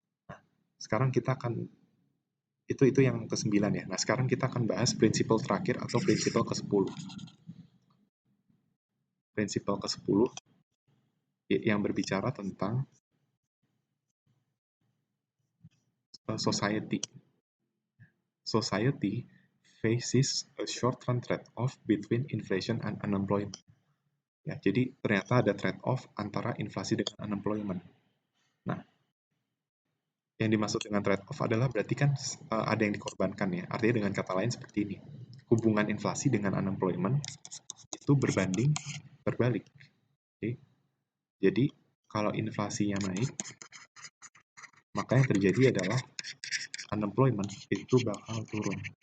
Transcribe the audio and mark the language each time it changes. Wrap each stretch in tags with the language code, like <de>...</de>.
<id>Nah, sekarang kita akan itu yang ke-9 ya. Nah, sekarang kita akan bahas prinsipal terakhir atau prinsipal ke-10. Prinsipal ke-10 yang berbicara tentang society.</id> <en>society faces a short-run trade-off between inflation and unemployment.</en> <id>Ya, jadi ternyata ada trade-off antara inflasi dengan unemployment. Nah, yang dimaksud dengan trade-off adalah berarti kan ada yang dikorbankan ya. Artinya dengan kata lain seperti ini. Hubungan inflasi dengan unemployment itu berbanding terbalik. Oke. Jadi kalau inflasinya naik, maka yang terjadi adalah unemployment itu bakal turun.</id>